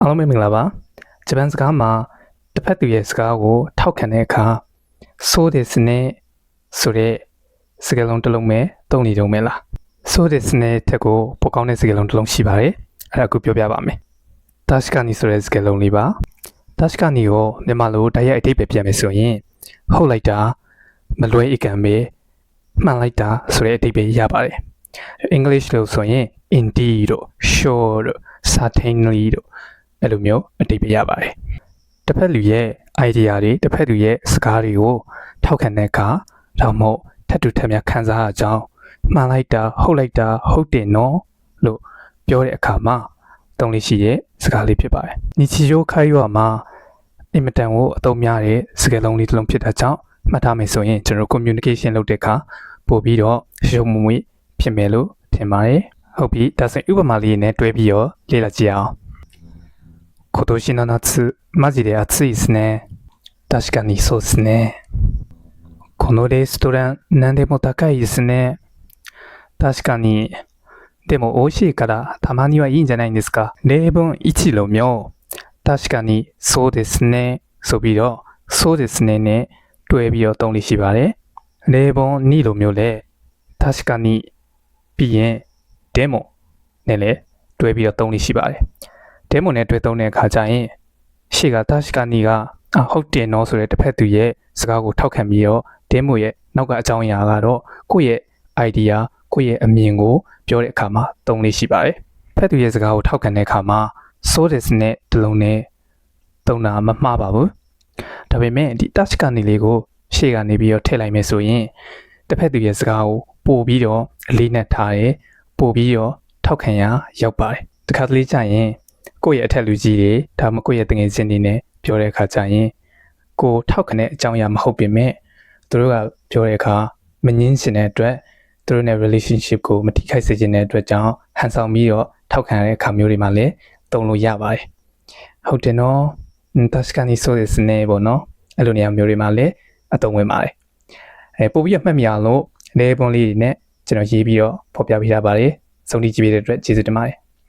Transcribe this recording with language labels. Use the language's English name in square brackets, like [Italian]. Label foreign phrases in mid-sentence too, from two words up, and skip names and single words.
[Burmese] အားလုံးပဲမင်္ဂလာပါဂျပန်စကားမှာတစ်ဖက်သူရဲ့စကားကိုထောက်ခံတဲ့အခါ [Japanese] そうですね [Burmese] ဆိုတဲ့စကားလုံးတစ်လုံးပဲသုံးနေကြုံပဲ လား [Japanese] そうですね [Burmese] တက်ကိုပိုကောင်းတဲ့စကားလုံးတစ်လုံးရှိပါတယ်အဲ့ဒါအခုပြောပြပါမယ်確かにဆိုတဲ့စကားလုံးလေးပါ確かにကိုမြန်မာလိုတိုက်ရိုက်အဓိပ္ပာယ်ပြန်မယ်ဆိုရင်ဟုတ်လိုက်တာမလွဲအကံပဲမှန်လိုက်တာဆိုတဲ့အဓိပ္ပာယ်ရပါတယ် English လို့ဆိုရင် indeed တို့ sure တို့ certainly တို့အဲ့လိုမျိုးအဓိပ္ပာယ်ရပါတယ်တစ်ဖက်လူရဲ့ idea တွေတစ်ဖက်လူရဲ့စကားတွေကိုထောက်ခံတဲ့အခါဒါမှမဟုတ် ထပ်တူထပ်များခံစားအကြောင်းမှန်လိုက်တာဟုတ်လိုက်တာဟုတ်တယ်နော်လို့ပြောတဲ့အခါမှာသုံးလေးရှိတဲ့စကားလေးဖြစ်ပါတယ်日常会話မှာအင်မတန်ကိုအသုံးများတဲ့စကားလုံးလေးတစ်လုံးဖြစ်တာကြောင့်မှတ်ထားမယ်ဆိုရင်ကျွန်တော် communication လုပ်တဲ့အခါပို့ပြီးတော့ရှုံမွေ့ဖြစ်မယ်လို့ထင်ပါတယ်ဟုတ်ပြီဒါဆိုရင်ဥပမာလေးနဲ့တွဲပြီးတော့လေ့လာကြည့်အောင် [Japanese] 今年の夏マジで暑いですね確かにそうですねこのレストラン何でも高いですね確かにでも美味しいからたまにはいいんじゃないんですか例文1 [Burmese] လိုမျိုး [Japanese] 確かにそうですね [Burmese] ဆိုပြီးတော့ [Japanese] そうですね [Burmese] နဲ့တွဲပြီးတော့သုံးလို့ရှိပါတယ် [Japanese] 例文2 [Burmese] လိုမျိုးလဲ [Japanese] 確か [Burmese] にပြီးရင်でもနဲ့လဲတွဲပြီးတော့သုံးလို့ရှိပါတယ်ဒဲမိုနဲ့တွဲသုံးတဲ့အခါကျရင်ရှေ့က確かにကဟုတ်တယ်နော်ဆိုတဲ့တစ်ဖက်သူရဲ့စကားကိုထောက်ခံပြီးတော့ဒဲမိုရဲ့နောက်ကအကြောင်းအရာကတော့ကိုယ့်ရဲ့ idea ကိုယ့်ရဲ့အမြ င်ကိုပြောတဲ့အခါမှာသုံးလေးရှိပါတယ်ဖက်သူရဲ့စကားကိုထောက်ခံတဲ့အခါမှာ [Japanese] そうですね [Burmese] ဒီလုံးနဲ့သုံးတာမမှားပါဘူးဒါပေမဲ့ဒီ確かにလေးကိုရှေ့ ကနေပြီးတော့ထည့်လိုက်မယ်ဆိုရင်တစ်ဖက်သူရဲ့စကားကိုပို့ပြီးတော့အလေးနဲ့ထားတယ်ပို့ပြီးတော့ထောက်ခံရရောက်ပါတယ်တခါတ လေကျရင်ကိုယ့်ရဲ့အထက်လူကြီးတွေဒါမှကိုယ့်ရဲ့တငယ်ချင်းတွေနဲ့ပြောတဲ့အခါကျရင်ကိုထောက်ခံတဲ့အကြောင်းအရာမဟုတ်ပေမဲ့သူတို့ကပြောတဲ့အခါမငင်းရှင်တဲ့အတွက်သူတို့နဲ့ relationship ကိုမထိခိုက်စေချင်တဲ့အတွက်ကြောင့်ဟန်ဆောင်ပြီးတော့ထောက်ခံတဲ့အခါမျိုးတွေမှာလည်းသုံးလို့ရပါတယ်ဟုတ်တယ်နော် [Japanese] 確かにそうですね [Burmese] ပေါ့နော်အဲ့လိုနေရာမျိုးတွေမှာလည်းအသုံးဝင်ပါတယ်ပို့ပြီးမှတ်မိအောင်လို့လေပွန်လေးတွေနဲ့ကျွန်တော်ရေးပြီးတော့ဖော်ပြပေးထားပါတယ်စုံတီးကြည့်ပေးတဲ့အတွက်ကျေးဇူးတင်ပါတယ်